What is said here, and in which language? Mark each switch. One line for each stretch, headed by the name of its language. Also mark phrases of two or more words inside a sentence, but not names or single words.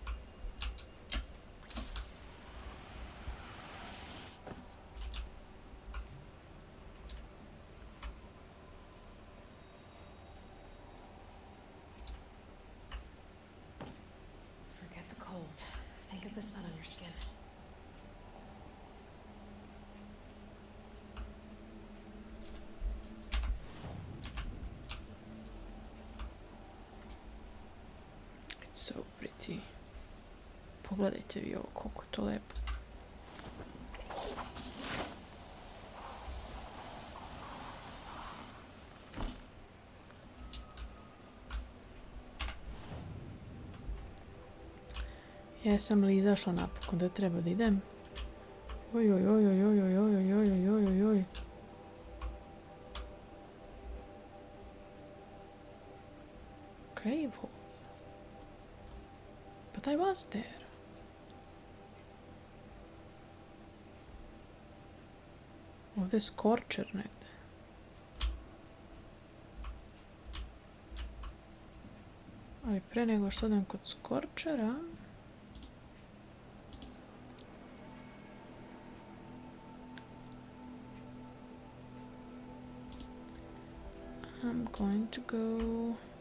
English: Forget the cold. Think of the sun on your skin. So pretty.
Serbian: Pogledajte vi ovo, koliko je to lepo. Jesam li izašla napokon, da treba da idem? Oj, oj, oj, oj, oj, oj, oj, oj, oj, oj, oj, oj.
English: Grave hole. But I was there.
Serbian: Ovdje je Scorcher negdje. Ali pre nego što odem kod Scorchera...
English: I'm going to go...